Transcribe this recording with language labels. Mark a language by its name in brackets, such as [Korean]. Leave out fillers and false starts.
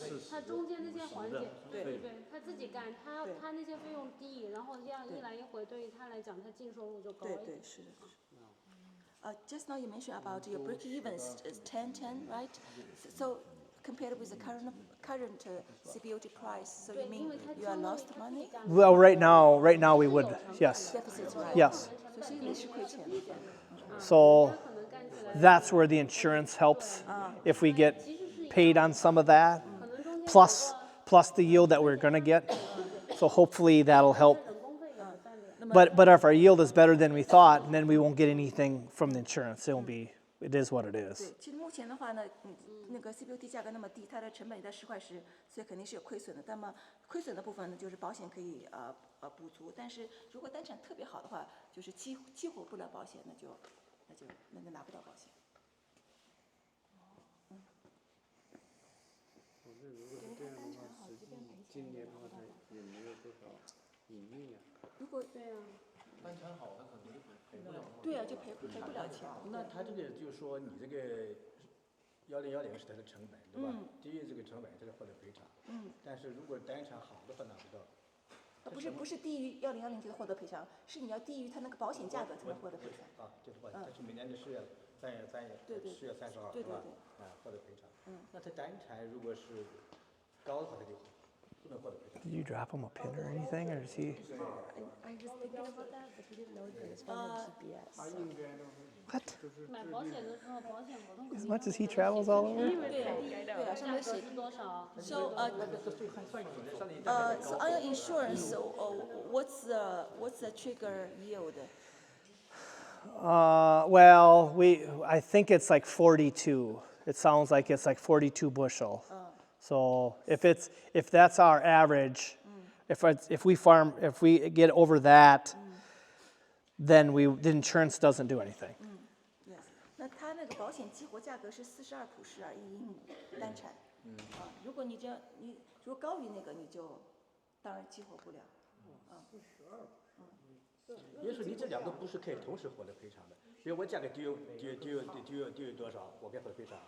[Chinese] 他中间那些环节，对，他自己干，他那些费用低，然后这样一来一回，对于他来讲，他净收入就高一点。对，是的。 [English] Just now you mentioned about your break-even is 10, right? So compared with the current CBOT price, so you mean you are lost money? Well, right now we would. Yes. Deficit, right? Yes. [Chinese] 所以其实你是亏钱的。 [English] So that's where the insurance helps. If we get paid on some of that, plus the yield that we're going to get. So hopefully that'll help. But if our yield is better than we thought, then we won't get anything from the insurance. It is what it is. [Chinese] 对，其实目前的话呢，那个 CBOT 价格那么低，它的成本也在10块10，所以肯定是有亏损的。那么亏损的部分呢，就是保险可以补足。但是如果单产特别好的话，就是激活不了保险，那就拿不到保险。我这如果是这样的话，实际今年的话，它也没有多少盈利啊。如果单产好，它可能就赔不了。对啊，就赔不了钱。那它这个就是说，你这个1010是它的成本，对吧？低于这个成本，它就获得赔偿。但是如果单产好的话，拿不到。不是低于1010就获得赔偿，是你要低于它那个保险价格才能获得赔偿。就是保险，它是每年的10月10月30号，对吧？获得赔偿。那它单产如果是高的话，它就不能获得赔偿。 [English] Did you drop him a pin or anything, or is he? I was thinking about that, but he didn't know that it's from the GPS. What? [Chinese] 买保险的时候，保险合同 [English] As much as he travels all over. [Chinese] 对啊，上面写。是多少？ [English] So so on your insurance, what's the trigger yield? Well, I think it's like 42. It sounds like it's like 42 bushel. So if that's our average, if we get over that, then the insurance doesn't do anything. [Chinese] Yes，那它那个保险激活价格是42普氏尔1英亩单产。如果你如果高于那个，你就当然激活不了。也就是你这两个不是可以同时获得赔偿的。比如我价格低于多少，我该获得赔偿。